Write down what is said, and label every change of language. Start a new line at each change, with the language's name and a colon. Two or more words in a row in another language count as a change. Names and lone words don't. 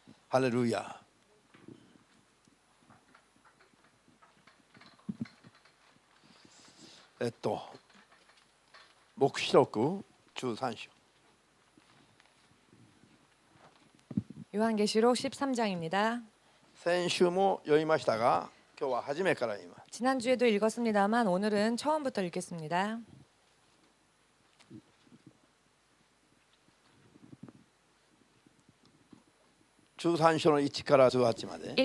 Japanese: ハレルヤ。黙示録13章。
Korean: 요한계시록 13장입니다.
Japanese: 先週も読みましたが、今日は初めから読みます。
Korean: 지난주에도 읽었습니다만 오늘은 처음부터 읽겠습니다.
Japanese: 13 章の1から18まで。